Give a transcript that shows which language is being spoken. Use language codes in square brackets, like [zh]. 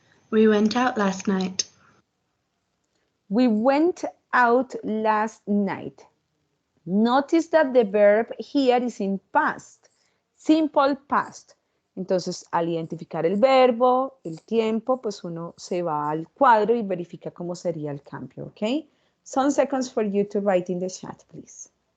[en] We went out last night. We went out last night. Notice that the verb here is in past, simple past. [es] Entonces, al identificar el verbo, el tiempo, pues uno se va al cuadro y verifica cómo sería el cambio, ¿ok? [en] Some seconds for you to write in the chat, please.